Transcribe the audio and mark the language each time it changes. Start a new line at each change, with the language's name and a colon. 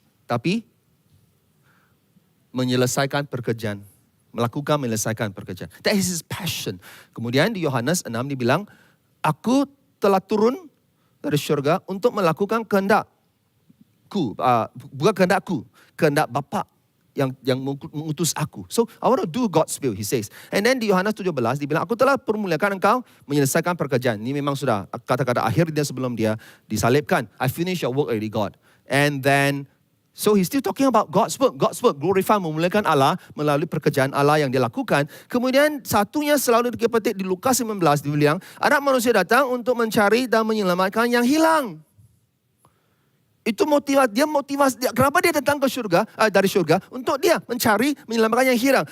Malay: Tapi menyelesaikan pekerjaan. Menyelesaikan pekerjaan.
English: That is his passion.
Malay: Kemudian di Yohanes 6 dibilang, aku telah turun dari syurga untuk melakukan kehendakku. Bukan kehendakku, kehendak Bapa yang mengutus aku.
English: So, I want to do God's will, he says. And then
Malay: di Yohanes 17 dibilang, aku telah permuliakan engkau menyelesaikan pekerjaan. Ini memang sudah kata-kata akhir dia sebelum dia disalibkan.
English: I finish your work already, God. And then so he's still talking about God's work. God's work, glorify,
Malay: memuliakan Allah melalui pekerjaan Allah yang dia lakukan. Kemudian satunya selalu dipetik di Lukas 19, dia bilang, anak manusia datang untuk mencari dan menyelamatkan yang hilang. Itu motivasi dia. Kenapa dia datang ke syurga, dari syurga? Untuk dia mencari, menyelamatkan yang hilang.